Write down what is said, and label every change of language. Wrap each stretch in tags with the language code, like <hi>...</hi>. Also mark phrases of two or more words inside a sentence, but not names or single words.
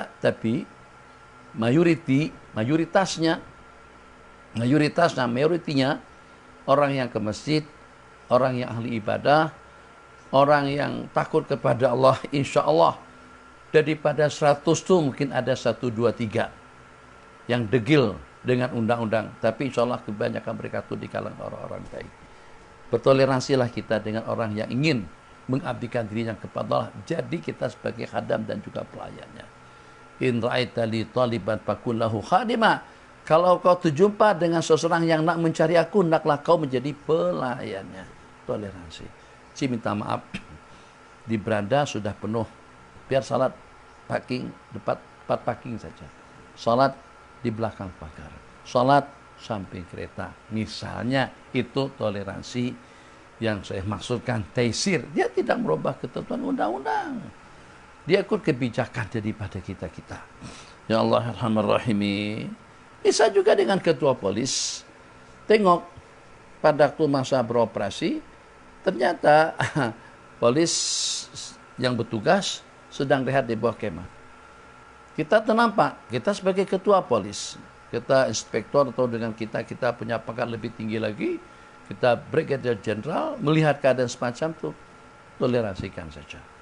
<ms>Tapi mayoritasnya orang yang ke masjid, orang yang ahli ibadah, orang yang takut kepada Allah,</ms> <ar>إن شاء الله</ar> <ms>daripada 100 itu mungkin ada 1, 2, 3 yang degil dengan undang-undang. Tapi</ms> <ar>إن شاء الله</ar> <ms>kebanyakan mereka itu di kalangan orang-orang baik. Bertoleransilah kita dengan orang yang ingin mengabdikan dirinya kepada Allah. Jadi kita sebagai khadam dan juga pelayannya.</ms> <ar>إن رأيت لي طالبا فكن له خادما.</ar> <ms>Kalau kau terjumpa dengan seseorang yang nak mencari aku, naklah kau menjadi pelayannya. Toleransi. Si minta maaf, di beranda sudah penuh. Biar salat parking, tempat parking saja. Salat di belakang pagar. Salat samping kereta. Misalnya itu toleransi yang saya maksudkan taisir. Dia tidak merubah ketentuan undang-undang. Dia ikut kebijakan daripada kita-kita.</ms> <ar>يا الله أرحم الراحمين.</ar> <ms>Bisa juga dengan ketua polis. Tengok pada waktu masa beroperasi, ternyata polis yang bertugas sedang rehat di bawah kemah. Kita ternampak, kita sebagai ketua polis, kita inspektor atau dengan kita punya pangkat lebih tinggi lagi, kita brigadier jenderal, melihat keadaan semacam itu, toleransikan saja.</ms>